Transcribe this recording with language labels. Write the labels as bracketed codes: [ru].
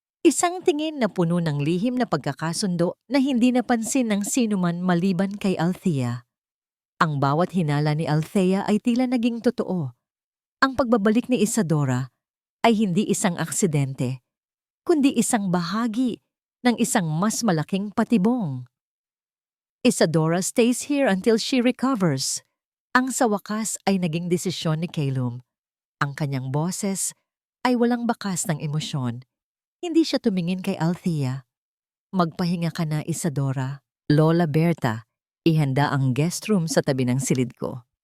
[tl] Isang tingin na puno ng lihim na pagkakasundo na hindi napansin ng sinuman maliban kay Althea. Ang bawat hinala ni Althea ay tila naging totoo. Ang pagbabalik ni Isadora ay hindi isang aksidente, kundi isang bahagi ng isang mas malaking patibong. [en] Isadora stays here until she recovers. [tl] Ang sa wakas ay naging desisyon ni Kailum. Ang kanyang boses ay walang bakas ng emosyon. Hindi siya tumingin kay Althea. Magpahinga ka na, Isadora. Lola Berta, ihanda ang guest room sa tabi ng silid ko.